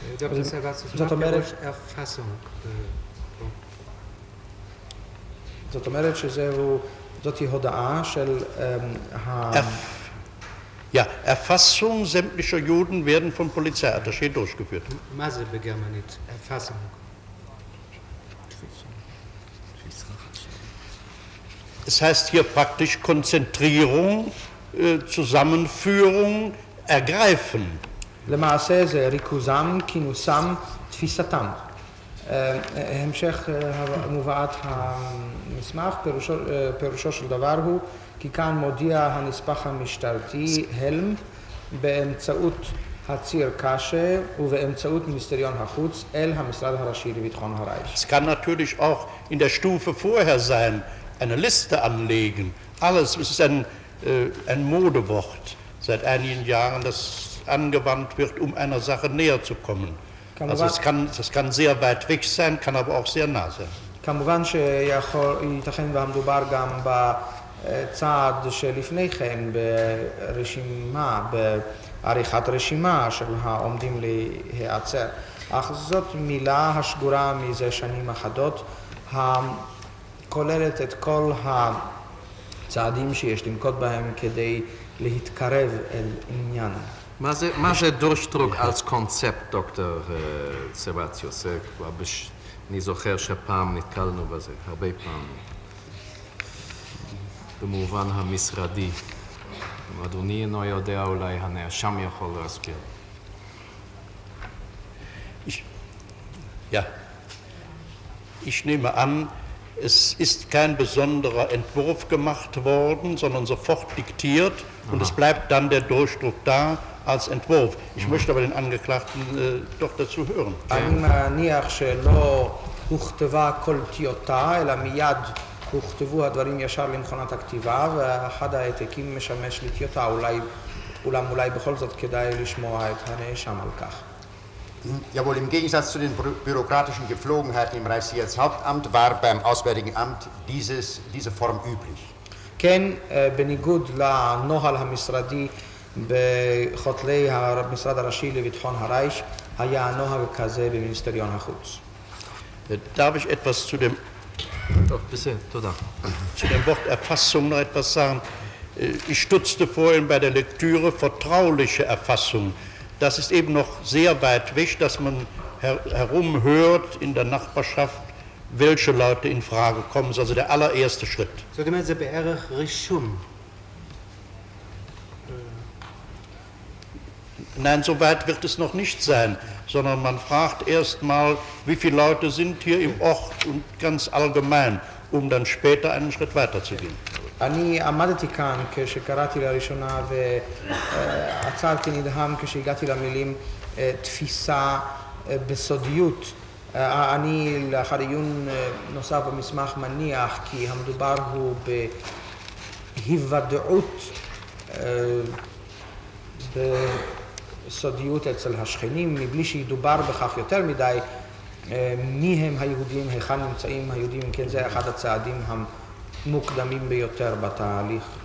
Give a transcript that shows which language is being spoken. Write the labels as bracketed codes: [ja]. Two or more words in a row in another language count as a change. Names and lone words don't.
[he] זאת אומרת שזאתי הודעה של [de] Ja, Erfassung sämtlicher Juden werden vom Polizeiattaché durchgeführt. [he] מה זה בגרמנית? [de] Erfassung. Es heißt hier praktisch Konzentrierung, Zusammenführung, Ergreifen. [he] למעשה זה ריכוזם, כינוסם, תפיסתם. המשך מובאת המסמך, פירושו של דבר הוא כי כאן מודיע הנספח המשטרתי הלם באמצעות הציר קשה ובאמצעות מיניסטריון החוץ אל המשרד הראשי לביטחון הרייך. [de] Es kann natürlich auch in der Stufe vorher sein, eine Liste anlegen. Alles, es ist ein Modewort seit einigen Jahren, das angewandt wird, um einer Sache näher zu kommen. Also es kann sehr weit weg sein, kann aber auch sehr nah sein. [he] כמובן שייתכן והמדובר גם בצעד שלפני כן ברשימה, בעריכת רשימה של העומדים להיעצר. אך זאת מילה השגורה מזה שנים אחדות, כוללת את כל הצעדים שיש לנקוט בהם כדי להתקרב אל עניין. מה זה [de] Durchdruck als Konzept, [he] דוקטור סבציוס? אני זוכר שפעם נתקלנו בזה, הרבה פעמים. במובן המשרדי. אם אדוני אינו יודע, אולי הנאשם יכול להסביר. [de] Ja, ich nehme an, es ist kein besonderer Entwurf gemacht worden, sondern sofort diktiert und es bleibt dann der Durchdruck da als Entwurf. Ich möchte aber den Angeklagten doch dazu hören. [he] אני מניח שלא הוכתבה כל טיוטה, אלא מיד הוכתבו הדברים ישר למכונת הכתיבה, ואחד העתקים משמש לטיוטה. אולי בכל זאת כדאי לשמוע את הנאשם על כך. [de] Jawohl, im Gegensatz zu den bürokratischen Gepflogenheiten im Reichssicherheitshauptamt war beim Auswärtigen Amt diese Form üblich. [he] כן, בניגוד לנוהל המשרדי בחותלי המשרד הראשי לביטחון הרייך, היה הנוהג כזה במיניסטריון החוץ. [de] Darf ich etwas zu dem Wort Erfassung noch etwas sagen? Ich stutzte vorhin bei der Lektüre vertrauliche Erfassung. Das ist eben noch sehr weit weg, dass man herumhört in der Nachbarschaft, welche Leute in Frage kommen. Das ist also der allererste Schritt. [he] זאת אומרת, זה בערך רישום. [de] Nein, so weit wird es noch nicht sein, sondern man fragt erst mal, wie viele Leute sind hier im Ort und ganz allgemein, um dann später einen Schritt weiter zu gehen. [he] אני עמדתי כאן כשקראתי לראשונה ועצרתי נדהם כשהגעתי למילים תפיסה בסודיות. אני לאחר עיון נוסף במסמך מניח כי המדובר הוא בהיוודעות בסודיות אצל השכנים, מבלי שידובר בכך יותר מדי מי הם היהודים, היכן נמצאים היהודים, כן זה אחד הצעדים המוקדמים ביותר בתהליך.